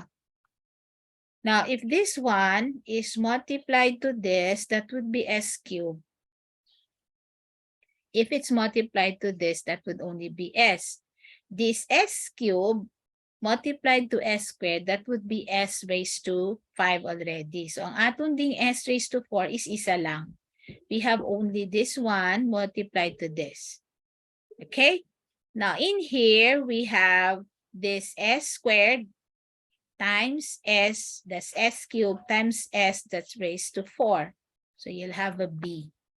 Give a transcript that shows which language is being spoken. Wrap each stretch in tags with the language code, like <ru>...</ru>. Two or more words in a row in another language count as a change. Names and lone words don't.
<en>Now, if this one is multiplied to this, that would be S cubed. If it's multiplied to this, that would only be S. This S cubed multiplied to S squared, that would be S raised to 5 already. So,</en> <ceb>ang atong ding</ceb> <en>S raised to 4</en> <ceb>is isa lang.</ceb> <en>We have only this one multiplied to this. Okay? Now, in here, we have this S squared times S, that's S cubed times S, that's raised to 4. So, you'll have a B.</en>